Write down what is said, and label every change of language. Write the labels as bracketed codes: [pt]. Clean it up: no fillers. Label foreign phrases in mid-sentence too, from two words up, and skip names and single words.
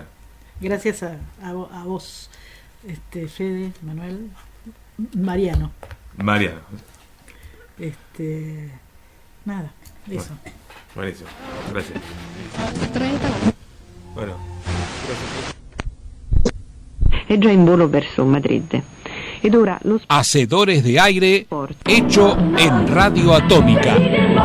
[es] Gracias a vos, Fede, Manuel, Mariano. Nada, eso. Bueno, buenísimo, gracias. Bueno, gracias. [it] È già in volo verso Madrid. Ed ora lo [es] Hacedores de aire, hecho en Radio Atómica.